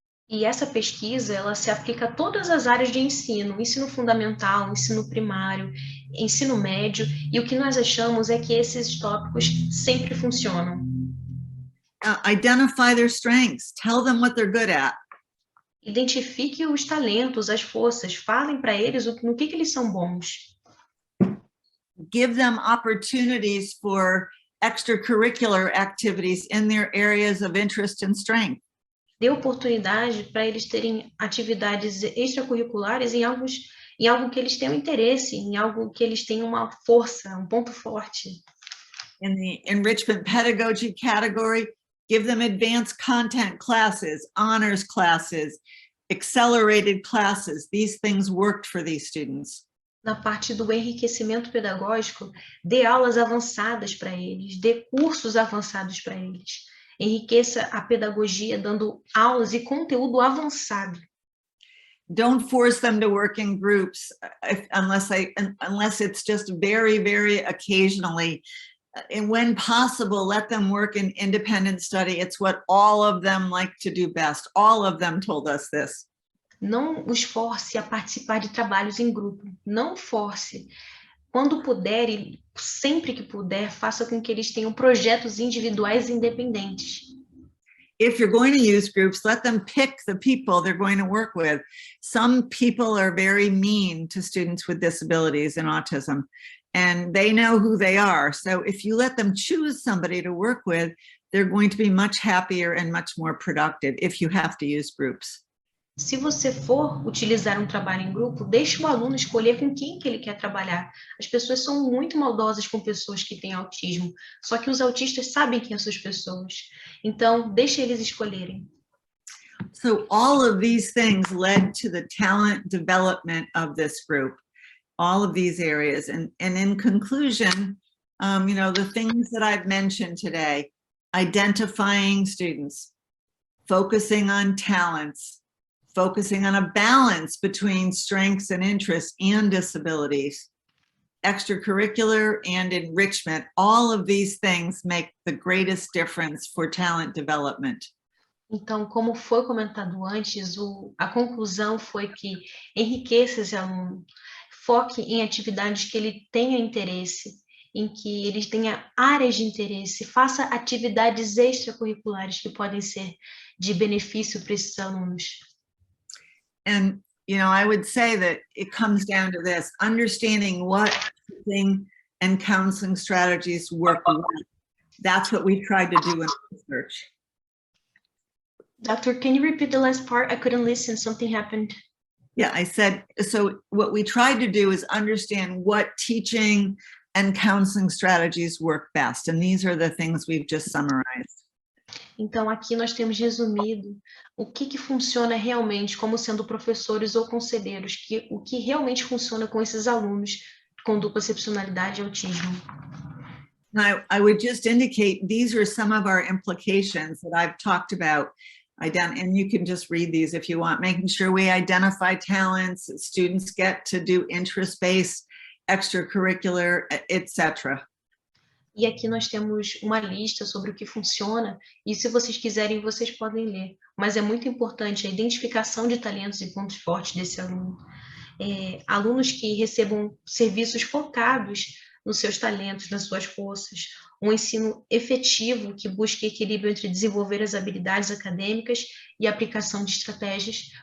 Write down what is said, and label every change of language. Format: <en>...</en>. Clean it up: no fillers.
<pt>E essa pesquisa, ela se aplica a todas as áreas de ensino, ensino fundamental, ensino primário, ensino médio, e o que nós achamos é que esses tópicos sempre funcionam.</pt> <en>Identify their strengths, tell them what they're good at.</en> <pt>Identifique os talentos, as forças, falem para eles no que eles são bons.</pt> <en>Give them opportunities for extracurricular activities in their areas of interest and strength.</en> <pt>Dê oportunidade para eles terem atividades extracurriculares em algo que eles tenham interesse, em algo que eles tenham uma força, um ponto forte.</pt> <en>In the enrichment pedagogy category, give them advanced content classes, honors classes, accelerated classes. These things worked for these students.</en> <pt>Na parte do enriquecimento pedagógico, dê aulas avançadas para eles, dê cursos avançados para eles. Enriqueça a pedagogia dando aulas e conteúdo avançado.</pt> <en>Don't force them to work in groups unless it's just very, very occasionally. And when possible, let them work in independent study. It's what all of them like to do best. All of them told us this.</en> <pt>Não os force a participar de trabalhos em grupo. Não force. Quando puder e sempre que puder, faça com que eles tenham projetos individuais independentes.</pt> <en>If you're going to use groups, let them pick the people they're going to work with. Some people are very mean to students with disabilities and autism, and they know who they are. So if you let them choose somebody to work with, they're going to be much happier and much more productive if you have to use groups.</en> <pt>Se você for utilizar um trabalho em grupo, deixe o aluno escolher com quem que ele quer trabalhar. As pessoas são muito maldosas com pessoas que têm autismo, só que os autistas sabem quem são essas pessoas. Então, deixe eles escolherem.</pt> <en>So all of these things led to the talent development of this group, all of these areas. And in conclusion, the things that I've mentioned today, identifying students, focusing on talents, focusing on a balance between strengths and interests and disabilities, extracurricular and enrichment. All of these things make the greatest difference for talent development.</en> <pt>Então, como foi comentado antes, a conclusão foi que enriqueça esse aluno, foque em atividades que ele tenha interesse, em que ele tenha áreas de interesse, faça atividades extracurriculares que podem ser de benefício para esses alunos.</pt> <en>And, I would say that it comes down to this, understanding what teaching and counseling strategies work well. That's what we tried to do in research. Doctor, can you repeat the last part? I couldn't listen, something happened. Yeah, I said, so what we tried to do is understand what teaching and counseling strategies work best. And these are the things we've just summarized.</en> <pt>Então, aqui nós temos resumido o que funciona realmente como sendo professores ou conselheiros, o que realmente funciona com esses alunos com dupla excepcionalidade e autismo.</pt> <en>Now, I would just indicate these are some of our implications that I've talked about. And you can just read these if you want, making sure we identify talents, that students get to do interest-based, extracurricular, etc.</en> <pt>E aqui nós temos uma lista sobre o que funciona, e se vocês quiserem, vocês podem ler. Mas é muito importante a identificação de talentos e pontos fortes desse aluno. Alunos que recebam serviços focados nos seus talentos, nas suas forças, um ensino efetivo que busque equilíbrio entre desenvolver as habilidades acadêmicas e a aplicação de estratégias.</pt>